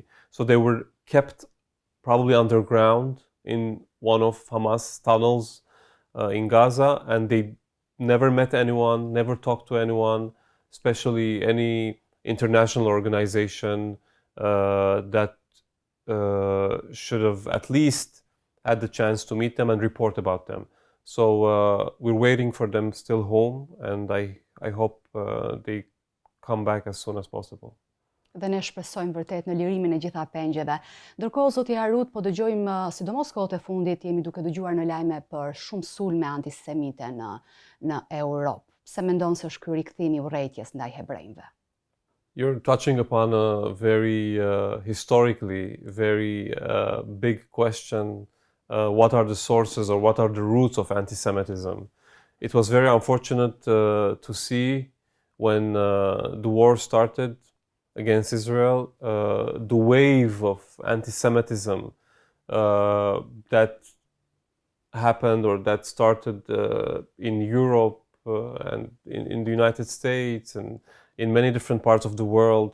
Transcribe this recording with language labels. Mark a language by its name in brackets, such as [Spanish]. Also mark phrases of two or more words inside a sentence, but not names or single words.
[English] So they were kept probably underground in one of Hamas tunnels in Gaza, and they never met anyone, never talked to anyone, especially any international organization that should have at least had the chance to meet them and report about them. So we're waiting for them still home, and I hope they come back as soon as possible. [Albanian] Dhe ne shpresojmë vërtet në lirimin e gjitha pengjeve. Ndërkohë, zoti Harout, po dëgjojmë, sidomos kohët e fundit, jemi duke dëgjuar në lajme për shumë sulme antisemite në Europë. Se mendon se është ky rikthim i urrëties ndaj hebrenjve? [English] You're touching upon a very historically very big question. What are the sources or what are the roots of anti-Semitism? It was very unfortunate to see when the war started against Israel, the wave of anti-Semitism that happened or that started in Europe and in the United States and in many different parts of the world.